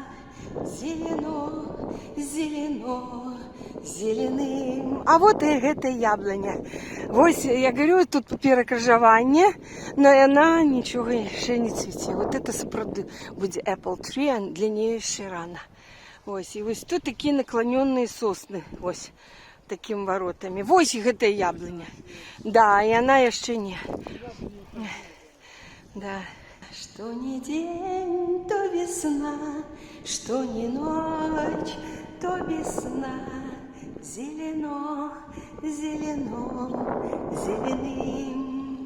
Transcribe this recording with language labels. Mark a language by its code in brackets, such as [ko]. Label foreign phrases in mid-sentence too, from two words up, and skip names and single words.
[ru] Зелено, зелено, зеленым. А вот и эта яблоня. Вось, я говорю, тут перекрыжаванне, но она ничего еще не цвіце. Вот это сапраўды будет [en] apple tree, [ru] а для нее еще рано. [uk] Ось, і ось тут такі [ru] наклоненные сосны, [uk] ось, такими воротами. [ru] Ось их эта яблоня. Да, и она еще не. Да. Что не день, то весна, что не ночь, то весна. Зелено, зелено, зеленым.